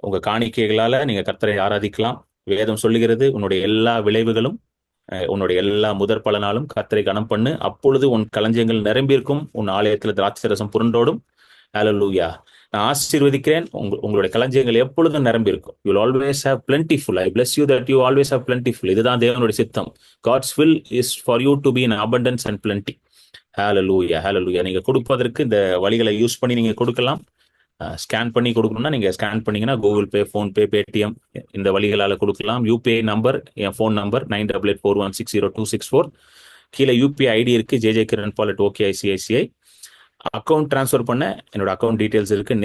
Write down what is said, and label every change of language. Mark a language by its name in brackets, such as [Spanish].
[Tamil] உங்க காணிக்கைகளால நீங்க கர்த்தரை ஆராதிக்கலாம். வேதம் சொல்லுகிறது, உன்னுடைய எல்லா விளைவுகளும் உன்னுடைய எல்லா முதற் பலனாலும் கர்த்தரை கனம் பண்ணு, அப்பொழுது உன் களஞ்சியங்கள் நிரம்பியிருக்கும், உன் ஆலயத்துல திராட்சரசம் புரண்டோடும். ஹல்லேலூயா. நான் ஆசீர்வதிக்கிறேன், உங்களுடைய களஞ்சியங்கள் எப்பொழுதும் நிரம்பி இருக்கும். [English] You will always have plentiful. I bless you that you always have plentiful. [Tamil] இதுதான் தேவனுடைய சித்தம். [English] God's will is for you to be in abundance and plenty. [Tamil] ஹல்லேலூயா. ஹல்லேலூயா. நீங்க கொடுப்பதற்கு இந்த வழிகளை யூஸ் பண்ணி நீங்க கொடுக்கலாம். ஸ்கேன் பண்ணி கொடுக்கணும்னா நீங்க ஸ்கேன் பண்ணீங்கன்னா கூகுள் பே, ஃபோன்பே, பேடிஎம் இந்த வழிகளால கொடுக்கலாம். யூபிஐ நம்பர், என் ஃபோன் நம்பர் 9884160264. கீழே யூபிஐ ஐடி இருக்கு, jjkiranpaul@okicici. அக்கௌண்ட் ட்ரான்ஸ்ஃபர் பண்ண என்னோட அக்கௌண்ட் டீடைல்ஸ் இருக்கு.